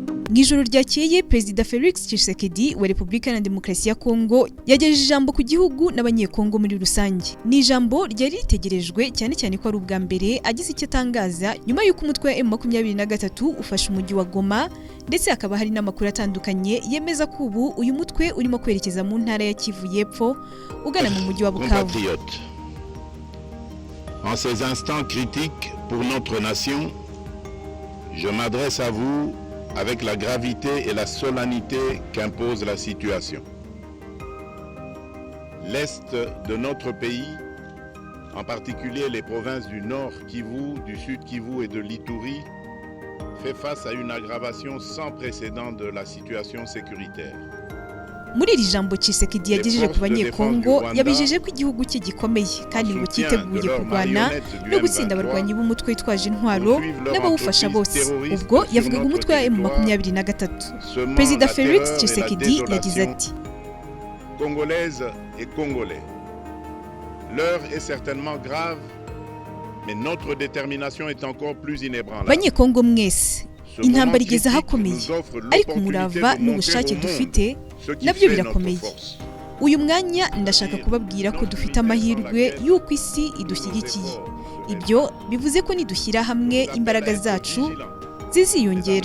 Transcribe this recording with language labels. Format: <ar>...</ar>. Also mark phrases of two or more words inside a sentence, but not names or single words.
<rw>Mw'ijoro ryakeye Perezida Felix Tshisekedi wa Repubulika Iharanira Demokarasi ya Kongo yagejeje ijambo ku gihugu n'abanyekongo muri rusange. Ni ijambo ryari ritegerejwe cyane cyane ko ari ubwa mbere agize icyo atangaza nyuma y'uko umutwe wa M23 ufashe umujyi wa Goma, ndetse hakaba hari n'amakuru atandukanye yemeza ko ubu uyu mutwe urimo kwerekeza mu ntara ya Kivu y'Epfo ugana mu mujyi wa Bukavu.</rw> <fr>En ces instants critiques pour notre nation, je m'adresse à vous avec la gravité et la solennité qu'impose la situation. L'Est de notre pays, en particulier les provinces du Nord Kivu, du Sud Kivu et de l'Ituri, fait face à une aggravation sans précédent de la situation sécuritaire.</fr> <rw>Muri iri jambo Tshisekedi yagejeje ku banyekongo yabijeje ko igihugu cye gikomeye kandi ngo cyiteguye kurwana no gutsinda abarwanyi b'umutwe witwaje intwaro n'abawufasha bose. Ubwo yavugaga umutwe wa M23. Perezida Felix Tshisekedi yagize ati:</rw> <fr>Congolaises et Congolais, l'heure est certainement grave, mais notre détermination est encore plus inébranlable.</fr> <rw>Banyekongo mwese, intambara igeze ahakomeye, ariko umurava n'ubushake dufite nabyo birakomeye. Uyu mwanya ndashaka kubabwira ko dufite amahirwe y'uko isi idushyigikiye. Ibyo bivuze ko nidushyira hamwe imbaraga zacu ziziyongera.</rw>